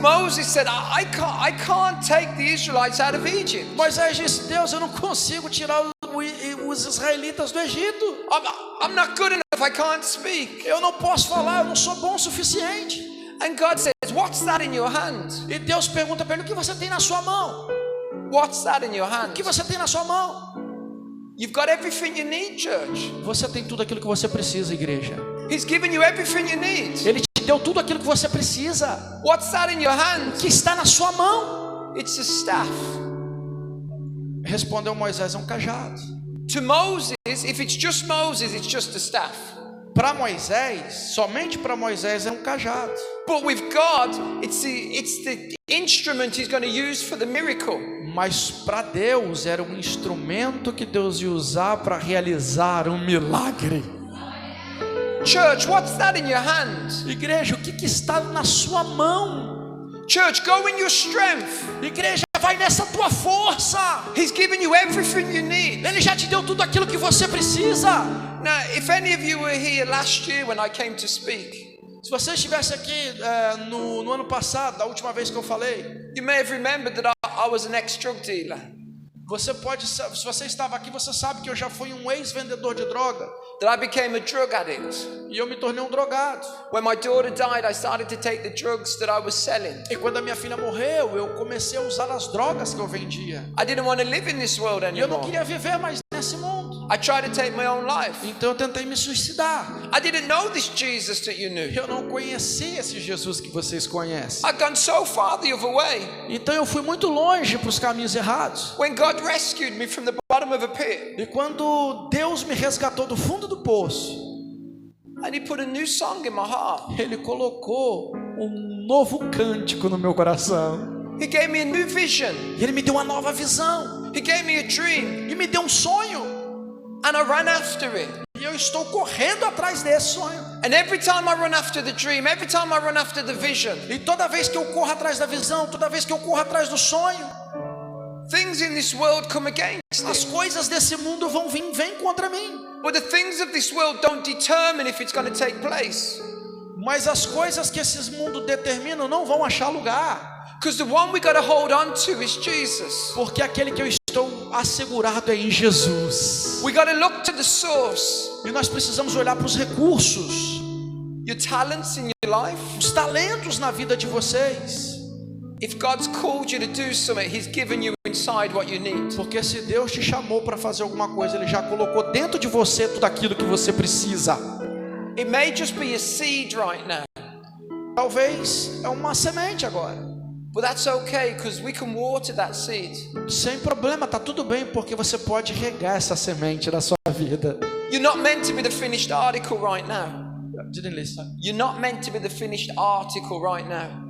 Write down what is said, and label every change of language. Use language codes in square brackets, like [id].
[en] Moses said, I can't take the Israelites out of Egypt. [pt] Moisés disse: Deus, eu não consigo tirar os israelitas do Egito. [en] I'm not good enough. I can't speak. [pt] Eu não posso falar, eu não sou bom o suficiente. [en] And God says, what's that in your hand? [pt] E Deus pergunta para ele: o que você tem na sua mão? [en] What's that in your hand? [pt] O que você tem na sua mão? [en] You've got everything you need, church. [pt] Você tem tudo aquilo que você precisa, igreja. [en] He's given you everything you need. [pt] Ele te deu tudo aquilo que você precisa. [en] What's that in your hand? [pt] O que está na sua mão? [en] It's a staff. [pt] Respondeu Moisés: é um cajado. [en] To Moses, if it's just Moses, it's just a staff. [pt] Para Moisés, somente para Moisés é um cajado. [en] But with God, it's the instrument he's going to use for the miracle. [pt] Mas para Deus era um instrumento que Deus ia usar para realizar um milagre. [en] Church, what's that in your hand? [pt] Igreja, o que está na sua mão? [en] Church, go in your strength. [pt] Igreja, vai nessa tua força. [en] He's given you everything you need. [pt] Ele já te deu tudo aquilo que você precisa. [en] Now, if any of you were here last year when I came to speak, [pt] se você estivesse aqui no ano passado, da última vez que eu falei, [en] you may have remembered that I was an ex-drug dealer. [pt] Você pode, se você estava aqui, você sabe que eu já fui um ex-vendedor de droga. [en] That I became a drug addict. [pt] E eu me tornei um drogado. [en] When my daughter died, I started to take the drugs that I was selling. [pt] E quando a minha filha morreu, eu comecei a usar as drogas que eu vendia. [en] I didn't want to live in this world anymore. [pt] E eu não queria viver mais nesse mundo. [en] I tried to take my own life. [pt] Então eu tentei me suicidar. [en] I didn't know this Jesus that you knew. [pt] Eu não conhecia esse Jesus que vocês conhecem. [en] I'd gone so far the other way. [pt] Então eu fui muito longe para os caminhos errados. [en] When God rescued me from the bottom of a pit. [pt] E quando Deus me resgatou do fundo do poço, [en] and He put a new song in my heart. [pt] Ele colocou um novo cântico no meu coração. [en] He gave me a new vision. [pt] E Ele me deu uma nova visão. [en] He gave me a dream. [pt] E me deu um sonho. [en] And I ran after it. [pt] E eu estou correndo atrás desse sonho. [en] And every time I run after the dream, every time I run after the vision, [pt] e toda vez que eu corro atrás da visão, toda vez que eu corro atrás do sonho, [en] things in this world come against [pt] as [en] it. [pt] coisas desse mundo vêm contra mim. [en] But the things of this world don't determine if it's going to take place. [pt] Mas as coisas que esses mundos determinam não vão achar lugar. [en] Because the one we got to hold on to is Jesus. [pt] Porque aquele que eu estou assegurado é em Jesus. [en] We got to look to the source. [pt] E nós precisamos olhar para os recursos. [en] Your talents in your life. [pt] Os talentos na vida de vocês. [en] If God's called you to do something, He's given you inside what you need. [pt] Porque se Deus te chamou para fazer alguma coisa, Ele já colocou dentro de você tudo aquilo que você precisa. [en] It may just be a seed right now. [pt] Talvez é uma semente agora. [en] But that's okay, because we can water that seed. [pt] Sem problema, tá tudo bem, porque você pode regar essa semente na sua vida. [en] You're not meant to be the finished article right now. Didn't listen. You're not meant to be the finished article right now.